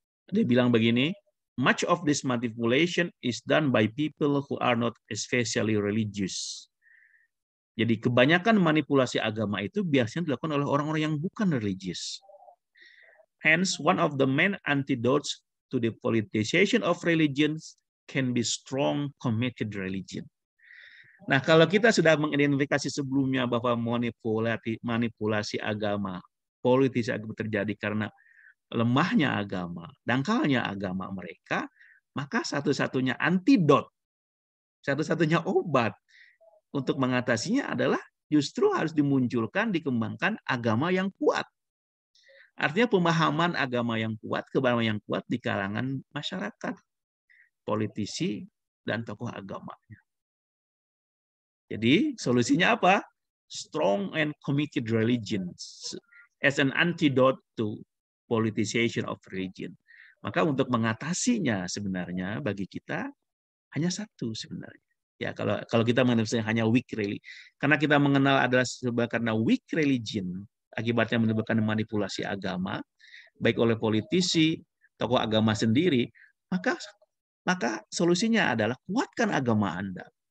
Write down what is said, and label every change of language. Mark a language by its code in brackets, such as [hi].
[id] Dia bilang begini, [en] much of this manipulation is done by people who are not especially religious. [id] Jadi kebanyakan manipulasi agama itu biasanya dilakukan oleh orang-orang yang bukan religius. [en] Hence, one of the main antidotes to the politicization of religions can be strong committed religion. [id] Nah, kalau kita sudah mengidentifikasi sebelumnya bahwa manipulasi agama, politis agama terjadi karena lemahnya agama, dangkalnya agama mereka, maka satu-satunya antidot, satu-satunya obat untuk mengatasinya adalah justru harus dimunculkan, dikembangkan agama yang kuat. Artinya pemahaman agama yang kuat, keberagaman yang kuat di kalangan masyarakat, politisi, dan tokoh agamanya. Jadi solusinya apa? [en] Strong and committed religion as an antidote to politicization of religion. [id] Maka untuk mengatasinya sebenarnya bagi kita hanya satu sebenarnya. Ya kalau kita mengenal hanya weak religion, karena kita mengenal adalah karena weak religion akibatnya menimbulkan manipulasi agama baik oleh politisi, tokoh agama sendiri, maka solusinya adalah kuatkan agama Anda.